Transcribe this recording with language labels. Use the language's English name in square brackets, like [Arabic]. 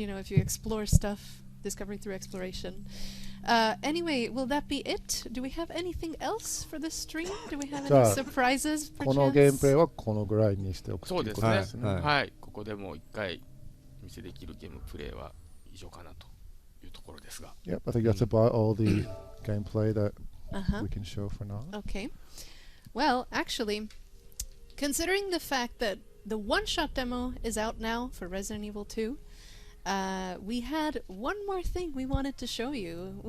[English] If you explore stuff, discovery through exploration. Anyway, will that be it? Do we have anything else for this stream? Do we have any surprises? [Japanese] このゲームプレイ [English] perchance? [Japanese] はこのぐらいにしておくということですね。はいはい、ここでもう一回お見せできるゲームプレイは以上かなというところですが。 [English] Yep, I think that's about all the gameplay that Uh-huh. we can show for now. Okay. Well, actually, considering the fact that the one-shot demo is out now for Resident Evil 2, we had one more thing we wanted to show you.